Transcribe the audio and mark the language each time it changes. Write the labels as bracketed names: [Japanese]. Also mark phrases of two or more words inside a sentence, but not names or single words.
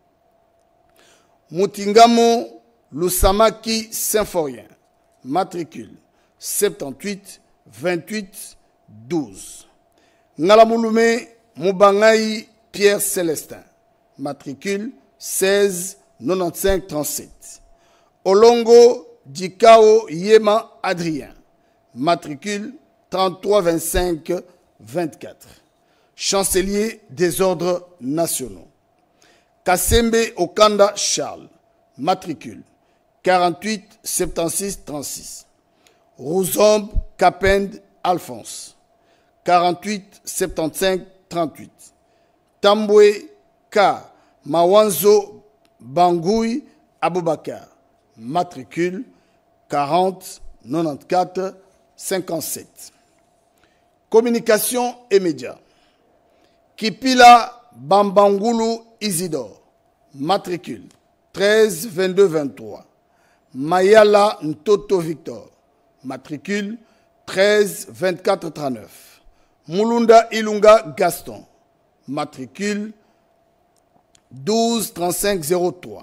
[French] Mutingamo Lusamaki Symphorien, matricule 78 28 12. Ngalamulume Mubangai Pierre Célestin, matricule 16 95 37. Olongo Dikao Yema Adrien, matricule 33 25 24. Chancelier des ordres nationaux. Kassembe Okanda Charles, matricule 48 76 36. Rouzombe Kapend Alphonse, 48 75 38. Tambwe K. Mawanzo Bangui Aboubakar, matricule 40 94 57. Communication et médias. Kipila Bambangulu Isidore, matricule 13 22 23. Mayala Ntoto Victor, matricule 13 24 39. Mulunda Ilunga Gaston, matricule 12 35 03.